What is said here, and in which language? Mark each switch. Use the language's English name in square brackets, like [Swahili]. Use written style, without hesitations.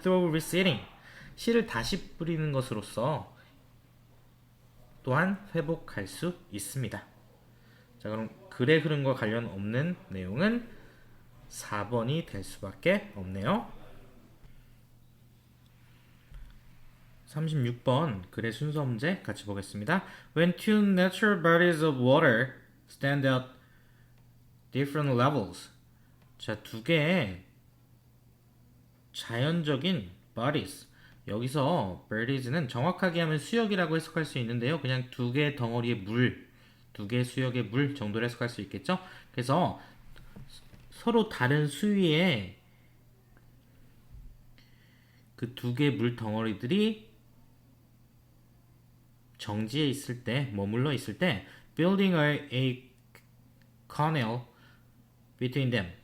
[English] Through reseeding, [Korean] 씨를 다시 뿌리는 것으로서 또한 회복할 수 있습니다. 자, 그럼 글의 흐름과 관련 없는 내용은 4번이 될 수밖에 없네요. 36번 글의 순서 문제 같이 보겠습니다. [English] When two natural bodies of water stand at different levels. [Korean] 자, 두 개의 자연적인 bodies. 여기서 bodies는 정확하게 하면 수역이라고 해석할 수 있는데요. 그냥 두 개의 덩어리의 물, 두 개의 수역의 물 정도로 해석할 수 있겠죠. 그래서 서로 다른 수위의 그 두 개의 물 덩어리들이 정지해 있을 때, 머물러 있을 때 [English] building a canal between them,